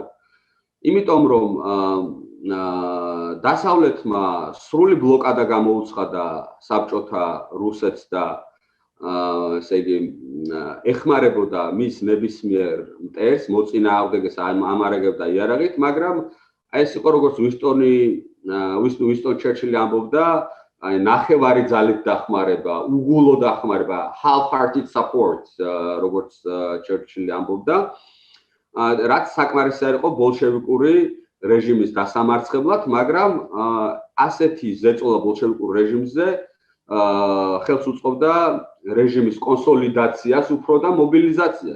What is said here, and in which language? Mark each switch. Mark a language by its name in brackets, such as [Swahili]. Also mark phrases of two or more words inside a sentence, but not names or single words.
[Georgian] იმიტომ რომ დასავლეთმა სრული ბლოკადა გამოუცხადა საბჭოთა რუსეთს და ესე იგი ეხმარებოდა მის ნებისმიერ მტერს, მოწინააღმდეგეს ამარაგებდა იარაღით, მაგრამ ეს იყო როგორც უინსტონ ჩერჩილი ამბობდა, ნახევარი ძალით დახმარება, უგულო დახმარება, [English] half-hearted support, [Georgian] როგორც ჩერჩილი ამბობდა, რაც საკმარისი არ იყო ბოლშევიკური რეჟიმის დასამარცხებლად, მაგრამ ასეთი ზეწოლა ბოლშევიკურ რეჟიმზე ხელს უწყობდა რეჟიმის კონსოლიდაციას უფრო და მობილიზაციას.